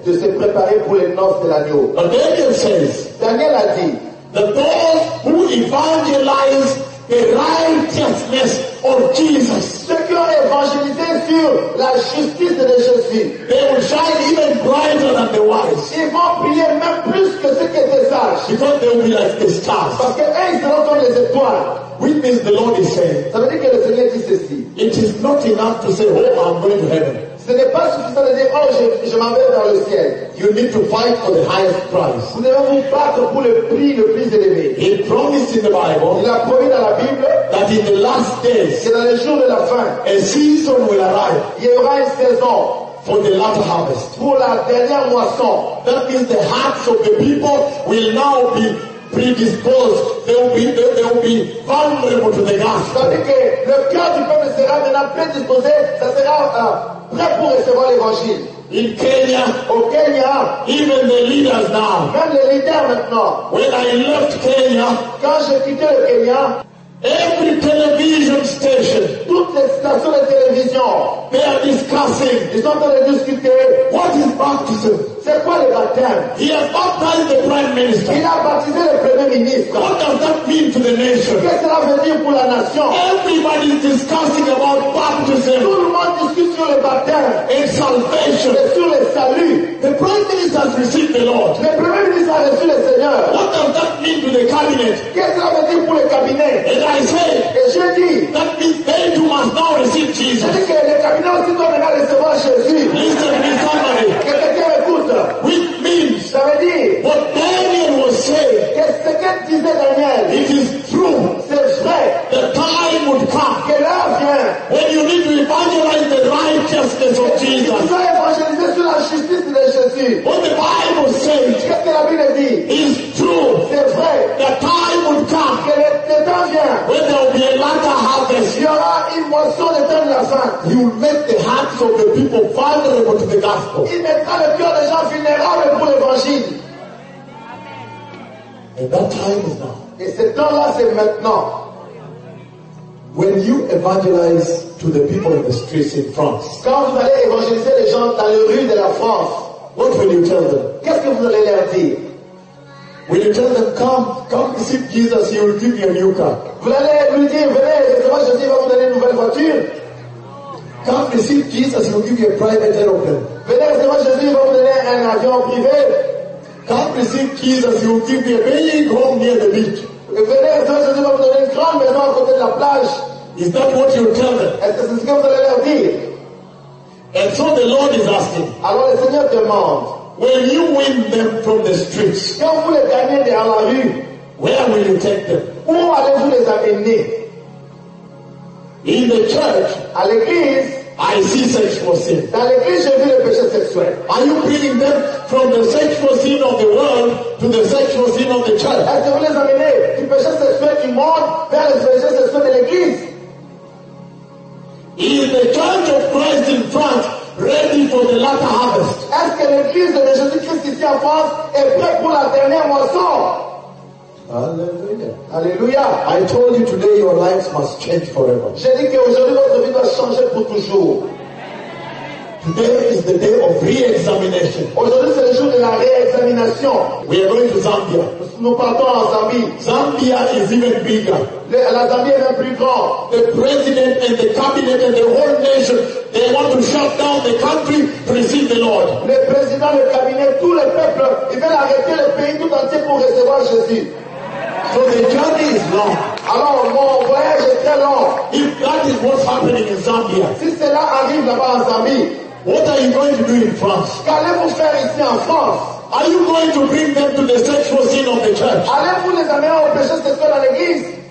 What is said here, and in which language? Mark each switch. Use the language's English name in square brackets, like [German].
[French] De se préparer pour les noces de l'agneau. [English] But Daniel says. [French] Daniel a dit. [English] The those who evangelize the righteousness of Jesus. [French] Ceux qui ont évangélisé sur la justice de Jésus. [English] They will shine even brighter than the wise. [French] Ils vont briller même plus que ceux qui étaient sages. [English] Because they will be like the stars. [French] Parce que eux, ils seront comme les étoiles. [English] Which means the Lord is saying. [French] Le Seigneur dit ceci. [English] It is not enough to say, oh, I'm going to heaven. [French] Ce n'est pas suffisant de dire, oh, je m'en vais dans le ciel. [English] You need to fight for the highest price. [French] Vous devez vous battre pour le prix le plus élevé. [English] He promised in the Bible. [French] Il a promis dans la Bible. [English] That in the last days. [French] Que dans les jours de la fin. [English] A season will arrive. [French] Il y aura une saison. [English] For the latter harvest. [French] Pour la dernière moisson. [English] That means the hearts of the people will now be predisposed, they will be vulnerable to the gospel. [French] Ça veut dire que le cœur du peuple sera maintenant prédisposé, ça sera prêt pour recevoir l'évangile. [English] In Kenya, [French] au Kenya, [English] even the leaders now, [French] même les leaders maintenant. [English] When I left Kenya, [French] quand j'ai quitté le Kenya, [English] every television station, [French] toutes les stations de télévision, [English] they are discussing, [French] ils sont en train de discuter, [English] what is baptism? [French] C'est quoi le baptême? [English] He has baptized the prime minister. [French] Il a baptisé le premier ministre. [English] What does that mean to the nation? [French] Qu'est-ce que ça veut dire pour la nation? [English] Everybody is discussing about baptism. [French] Tout le monde discute sur le baptême. [English] And salvation. [French] Et sur le salut. [English] The prime minister has received the Lord. [French] Le premier ministre a reçu le Seigneur. [English] What does that mean to the cabinet? [French] Qu'est-ce que ça veut dire pour le cabinet? [English] And I say. [French] Et je dis. [English] That means they too must now receive Jesus. [French] Je dis que le cabinet aussi doit maintenant recevoir Jésus. [English] Listen, me somebody. Which means, [French] ça veut dire, [English] what Daniel was saying, [French] qu'est-ce que disait Daniel? [English] It is true, [French] c'est vrai, [English] the time would come, [French] que l'heure vient, [English] when you need to evangelize the righteousness of Jesus. [French] Tu dois évangéliser sur la justice de Jésus. [English] What the Bible says, [French] qu'est-ce que la Bible dit? [English] Is true, [French] c'est vrai, [English] the time would come, [French] que le temps vient, [English] when there will be a latter harvest. [French] Il y aura une moisson de temps de la fin. [English] You will make the hearts of the people vulnerable to the gospel. [French] Il mettra le cœur des gens vulnérables pour l'évangile. [English] And that time is now. [French] Et ce temps-là, c'est maintenant. [English] When you evangelize to the people in the streets in France. [French] Quand vous allez évangéliser les gens dans les rues de la France. [English] What will you tell them? [French] Qu'est-ce que vous allez leur dire? [English] Will you tell them, come receive Jesus, he will give you a new car. [French] Vous allez lui dire, venez, recevoir Jésus, il va vous donner une nouvelle voiture. [English] Come receive Jesus, he will give you a private aeroplane. [French] Venez, recevoir Jésus, il va vous donner un avion privé. [English] Come receive Jesus, he will give you a big home near the beach. [French] Venez, recevoir Jésus, il va vous donner une grande maison à côté de la plage. [English] Is that what you tell them? [French] Est-ce que c'est ce que vous allez leur dire? [English] And so the Lord is asking. [French] Alors le Seigneur demande. [English] Will you win them from the streets? [French] Quand vous les gagnez dans la rue, [English] where will you take them? [French] Où allez-vous les amener? [English] In the church, [French] à l'église, [English] I see sexual sin. [French] Dans l'église, j'ai vu le péché sexuel. [English] Are you bringing them from the sexual sin of the world to the sexual sin of the church? [French] Est-ce que vous les amenez du péché sexuel du monde vers le péché sexuel de l'église? [English] Is the church of Christ in France ready for the latter harvest? [French] Est-ce que l'église de Jésus-Christ ici en France est prête pour la dernière moisson? Alléluia. [English] I told you today your lives must change forever. [French] J'ai dit qu'aujourd'hui votre vie doit changer pour toujours. [English] Today is the day of re-examination. [French] Aujourd'hui c'est le jour de la réexamination. [English] We are going to Zambia. [French] Nous partons en Zambie. [English] Zambia is even bigger. [French] La Zambie est même plus grande. [English] The president and the cabinet and the whole nation, they want to shut down the country to receive the Lord. [French] Le président, le cabinet, tout le peuple, ils veulent arrêter le pays tout entier pour recevoir Jésus. [English] So the journey is long. [French] Alors mon voyage est très long. [English] If that is what's happening in Zambia, [French] si cela arrive là-bas en Zambie, [English] what are you going to do in France? [French] Qu'allez-vous faire ici en France? [English] Are you going to bring them to the sexual sin of the church? [French] Allez-vous les amener au péché sexuel à l'église?